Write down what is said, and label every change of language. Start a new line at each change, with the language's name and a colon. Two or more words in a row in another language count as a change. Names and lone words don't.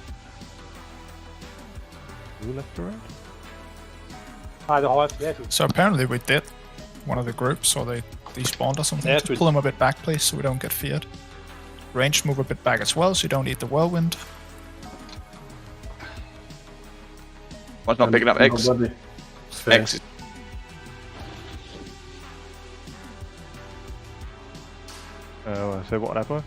English: Who left the right?
Norwegian: Nei, det har flere.
English: So apparently we did one of the groups, or they despawned or something. Just pull them a bit back, please, so we don't get feared. Range move a bit back as well, so you don't need the whirlwind. One's not picking up eggs. Eggs. So what happened?